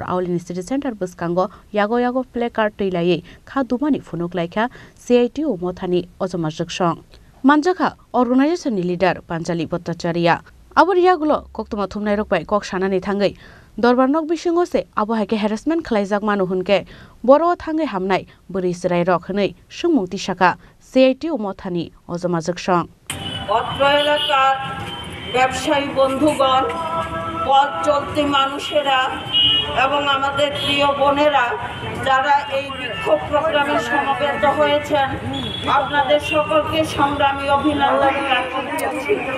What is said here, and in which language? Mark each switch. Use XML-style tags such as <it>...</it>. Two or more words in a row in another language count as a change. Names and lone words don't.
<trp>आवलिनि सिटी सेंटर बुस्कांगो यागो यागो प्लेकार्ड तैलायै खादुमानि फुनुक लायखा CITU उमथानि अजमा जगसं मानजाखा अर्गानाइजेशननि लीडर पांचाली भट्टाचार्या आबर यागुलो कक्तमा थुमनाय रकबाय कक सानानै थांगै दरबारनक बिसिङोसे आबहायके हेरेसमेंट खालायजाक मानु हुनके बरो थांगै हामनाय बोरै सिराय रक हनै सुंमुक्ति शाखा CITU उमथानि अजमा जगसं</trp> <bn>অত্র এলাকার ব্যবসায়ী বন্ধুগণ পথ চলতি মানুষেরা এবং আমাদের প্রিয় বোনেরা যারা এই বিক্ষোভ প্রোগ্রামে সমবেত হয়েছেন আপনাদের সকলকে সংগ্রামী অভিনন্দন জ্ঞাপন করছি।</bn>